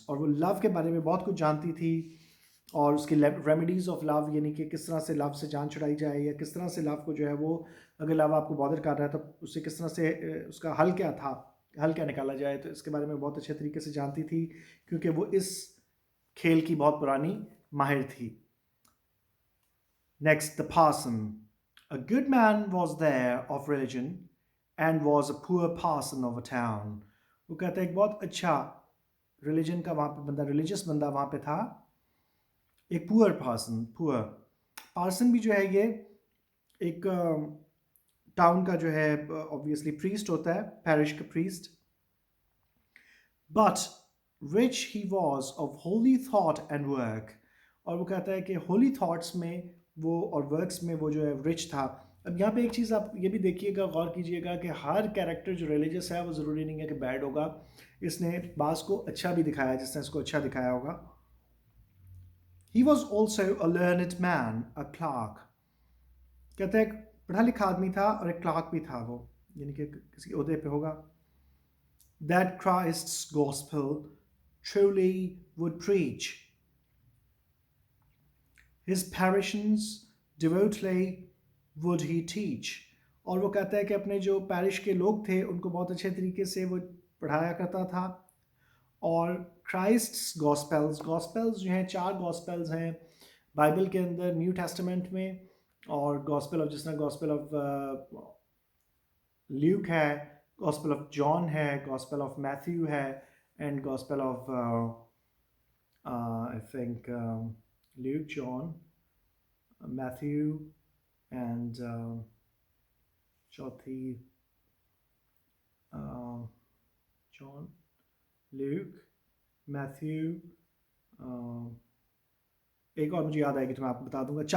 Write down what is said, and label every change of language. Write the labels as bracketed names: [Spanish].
[Urdu] اور وہ لو کے بارے میں بہت کچھ جانتی تھی اور اس کی ریمیڈیز آف لو یعنی کہ کس طرح سے لو سے جان چھڑائی جائے یا کس طرح سے لو کو جو ہے وہ اگر لو آپ کو بادر کر رہا ہے تو اسے کس طرح سے اس کا حل کیا تھا حل کیا نکالا جائے. تو اس کے بارے میں بہت اچھے طریقے سے جانتی تھی کیونکہ وہ اس کھیل کی بہت پرانی ماہر تھی. [English] Next, the parson. A good man was there of religion and was a poor parson of a town. [Urdu] وہ کہتا ہے ایک بہت اچھا ریلیجن کا وہاں پہ بندہ ریلیجس بندہ وہاں پہ تھا. ایک پور پارسن بھی جو ہے یہ ایک ٹاؤن کا جو ہے obviously priest ہوتا ہے پیرش کا priest. [English] But rich he was of holy thought and work. [Urdu] اور وہ کہتا ہے کہ ہولی تھاٹس میں وہ اور ورکس میں وہ جو ہے رچ تھا. اب یہاں پہ ایک چیز آپ یہ بھی دیکھیے گا غور کیجیے گا کہ ہر کیریکٹر جو ریلیجس ہے وہ ضروری نہیں ہے کہ بیڈ ہوگا. اس نے بعض کو اچھا بھی دکھایا جس نے اس کو اچھا دکھایا ہوگا. [English] He was also a learned man, a clerk. [Urdu] کہتا ہے ایک پڑھا لکھا آدمی تھا اور ایک کلارک بھی تھا وہ یعنی کہ کسی عہدے پہ ہوگا. [English] That Christ's gospel truly would preach. His parishioners devotedly would he teach. [Urdu] اور وہ کہتا ہے کہ اپنے جو پیرش کے لوگ تھے ان کو بہت اچھے طریقے سے وہ پڑھایا کرتا تھا. اور کرائسٹس گاسپلز جو ہیں 4 گاسپلز ہیں بائبل کے اندر نیو ٹیسٹمنٹ میں. اور گاسپل آف جس طرح گاسپل آف لیوک ہے, گاسپل آف جان ہے, گاسپل آف میتھیو ہے and gospel of I think Luke, John, Matthew, and چوتھی John, Luke, Matthew, ایک اور مجھے یاد آئے گی تو میں آپ کو بتا دوں گا.